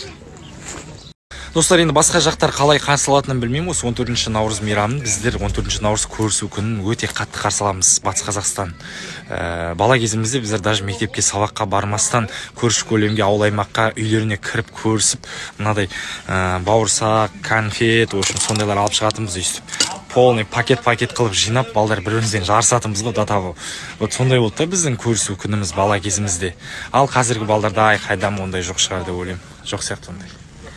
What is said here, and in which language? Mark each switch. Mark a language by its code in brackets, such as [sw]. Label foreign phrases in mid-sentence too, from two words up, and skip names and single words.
[kk] Достар, енді басқа жақтар қалай қарсы алатынын білмеймін. Осы 14 наурыз мейрамын біздер 14 наурыз көрісу күнін өте қатты қарсы аламыз Батыс Қазақстан. Бала кезімізде біздер даже мектепке сабаққа бармастан көрші көлемге, ауыл аймаққа үйлеріне кіріп көрісіп, мынадай бауырсақ, [ru] конфет, в общем, [kk] сондайлар алып шығатынбыз өйстіп. [ru] Полный пакет [kk] қылып жинап, балдар бір-бірімізден жарысатынбыз ғой, датабы. Вот сондай болды да біздің көрісу күніміз бала кезімізде. Ал қазіргі балдарда қайдам ондай жоқ шығар деп ойлаймын. Жоқ сияқты ондай.